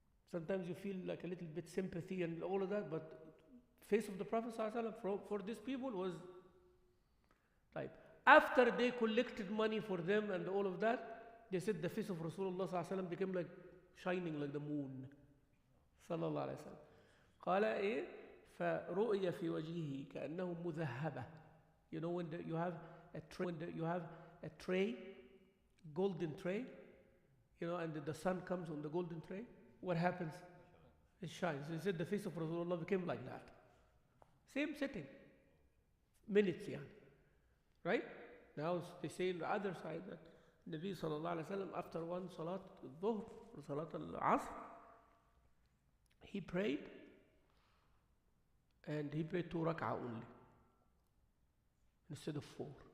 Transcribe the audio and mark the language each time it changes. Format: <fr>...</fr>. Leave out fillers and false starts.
<en>Sometimes you feel like a little bit sympathy and all of that, but face of the Prophet for these people was type. After they collected money for them and all of that, they said the face of Rasulullah became like shining like the moon. Sallallahu Alaihi Wasallam.</en> <ar>قال إيه فرؤي في وجهه كأنه مذهبة.</ar> <en>When you have a tray, golden tray, and the sun comes on the golden tray, what happens? It shines. He said the face of Rasulullah became like that. Same setting. Minutes, right? Now they say on the other side that Nabi sallallahu alaihi wasallam after one salat al-dhuhr or salat al-asr, he prayed, and he prayed 2 rak'ah only instead of 4.</en>